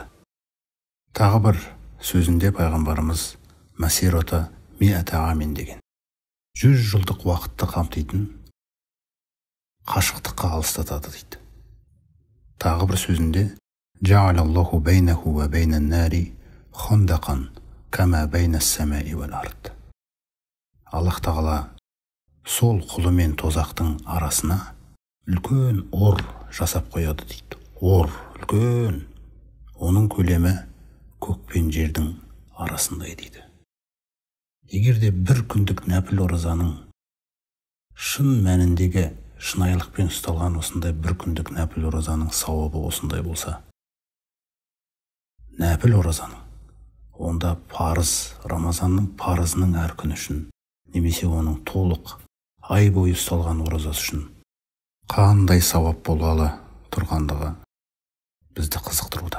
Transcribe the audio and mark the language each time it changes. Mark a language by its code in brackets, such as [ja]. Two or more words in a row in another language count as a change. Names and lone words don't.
[kk] Тағы бір сөзінде пайғамбарымыз [ar] مسيرة مائة عام [kk] деген 100 жылдық уақытты қамтитын қашықтыққа алыстатады дейді. [ar] Тағы бір сөзінде جعل الله بينه وبين النار خندقا كما بين السماء والأرض. [kk] Аллах Тағала сол құлы мен тозақтың арасына үлкен ор жасап қояды дейді. Ор үлкен, оның көлемі көк пен жердің арасындай дейді. Егерде бір күндік нәпіл оразаның шын мәніндегі шынайылықпен ұсталған осындай бір күндік нәпіл оразаның сауабы осындай болса, нәпіл оразаның, онда парыз, Рамазанның парызының әр күн үшін, немесе оның толық ай бойы ұсталған оразасы үшін қандай сауап болғалы тұрғандығы бізді қызықтыруда.